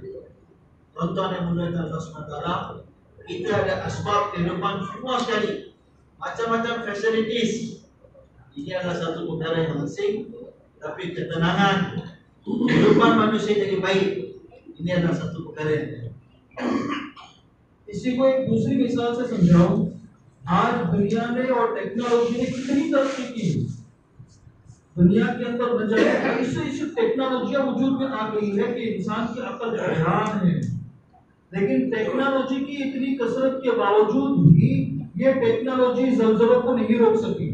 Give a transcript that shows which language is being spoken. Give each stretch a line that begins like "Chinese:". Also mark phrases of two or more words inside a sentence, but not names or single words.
Malay: Tuan-tuan yang mulia Allah SWT, kita ada asbab kehidupan semua sekali. Macam-macam facilities. Ini adalah satu perkara yang asing. Tapi ketenangan kehidupan manusia jadi baik, ini adalah satu perkara yang
Hindi: इसी को एक दूसरी मिसाल से समझाऊं। आज दुनिया ने और टेक्नोलॉजी ने कितनी तरक्की की। दुनिया के अंदर न जाने ऐसी टेक्नोलॉजियां वजूद में आ गई है कि इंसान की अकल हैरान है। लेकिन टेक्नोलॉजी की इतनी कसरत के बावजूद भी ये टेक्नोलॉजी जलजलों को नहीं रोक सकी।